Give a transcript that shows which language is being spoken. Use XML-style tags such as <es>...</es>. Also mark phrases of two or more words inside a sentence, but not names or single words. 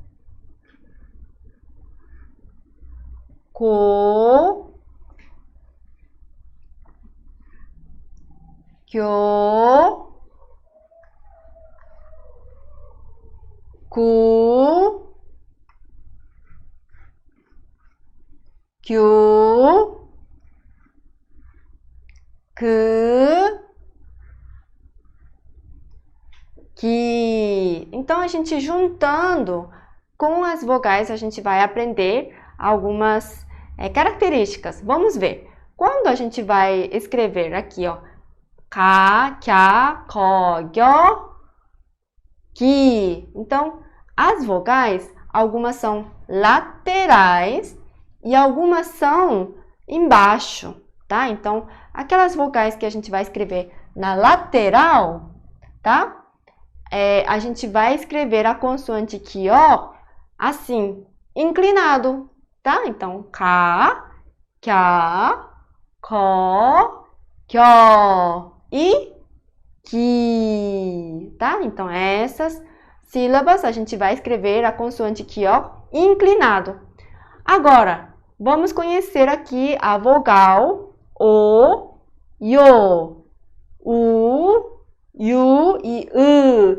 <ko>고, 교, 구, 규, 그,</ko> <pt>que. Então, a gente juntando com as vogais, a gente vai aprender algumas características. Vamos ver. Quando a gente vai escrever aqui, ó,</pt> <ko>가, 갸, 거, 겨, 기.</ko> <pt>Então, as vogais, algumas são laterais e algumas são embaixo, tá? Então, aquelas vogais que a gente vai escrever na lateral, tá? A gente vai escrever a consoante 기역 assim, inclinado, tá? Então,</pt> <ko>가, 갸, 거, 겨 e 기,</ko> <pt>tá? Então, essas sílabas a gente vai escrever a consoante 기역 inclinado. Agora, vamos conhecer aqui a vogal O, Yo, U, Yu e U.</pt>